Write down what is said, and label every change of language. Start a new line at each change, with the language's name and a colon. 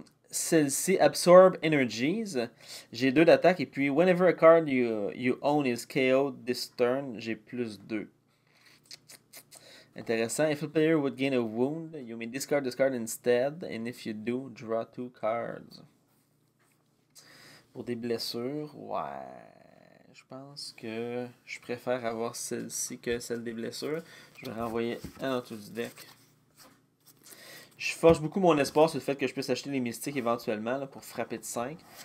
French: Celle-ci, Absorb Energies. J'ai 2 d'attaque. Et puis,
English: whenever a card you own is KO this turn,
French: j'ai plus 2. Intéressant.
English: If a player would gain a wound, you may discard this card instead. And if you do, draw 2 cards.
French: Pour des blessures, ouais. Je pense que je préfère avoir celle-ci que celle des blessures. Je vais renvoyer un autre du deck. Je force beaucoup mon espoir sur le fait que je puisse acheter les mystiques éventuellement là, pour frapper de 5.